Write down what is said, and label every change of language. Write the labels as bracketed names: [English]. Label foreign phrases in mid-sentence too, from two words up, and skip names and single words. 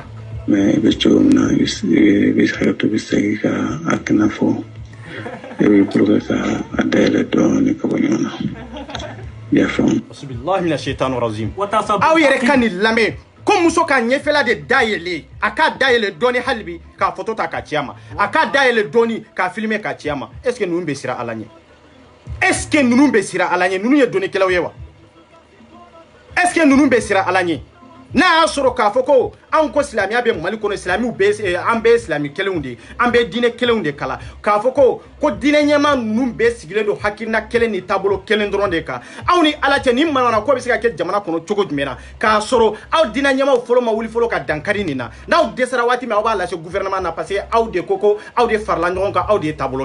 [Bambara] mais i bɛ cogo min na i bɛ hakɛto bɛ segin ka a kɛnɛ fɔ i bɛ purke ka a dayɛlɛ dɔɔni ka bɔ ɲɔgɔn na i y'a faamu [Arabic] بسم الله من الشيطان الرجيم [Bambara] aw yɛrɛ ka nin lamɛn ko muso ka ɲɛfɛla de dayɛlɛ a k'a dayɛlɛ dɔɔni hali bi k'a photo ta k'a ci a ma a k'a dayɛlɛ dɔɔni k'a filmer k'a ci a ma [French] est ce que [Bambara] ninnu bɛ siran ala ɲɛ [French] est ce que [Bambara] ninnu bɛ siran ala ɲɛ ninnu ye dɔnnikɛlaw ye wa [French] est ce que [Bambara] ninnu bɛ siran ala ɲɛ n'a y'a sɔrɔ k'a fɔ ko anw ko silamɛya bɛ mali kɔnɔ silamɛw bɛ an bɛ silamɛ kelenw de an bɛ diinɛ kelenw de kala k'a fɔ ko diinɛ ɲɛmaa ninnu bɛɛ sigilen don hakilina kelen ni taabolo kelen dɔrɔn de kan aw ni ala cɛ nin manana ko bɛ se ka kɛ jamana kɔnɔ cogo jumɛn na k'a sɔrɔ aw diinɛ ɲɛmaaw fɔlɔ ma wuli fɔlɔ ka dankari nin na n'aw dɛsɛra waati min aw b'a lase gouvernement na [French] parce que [Bambara] aw de ko aw de farala ɲɔgɔn kan aw de ye taabolo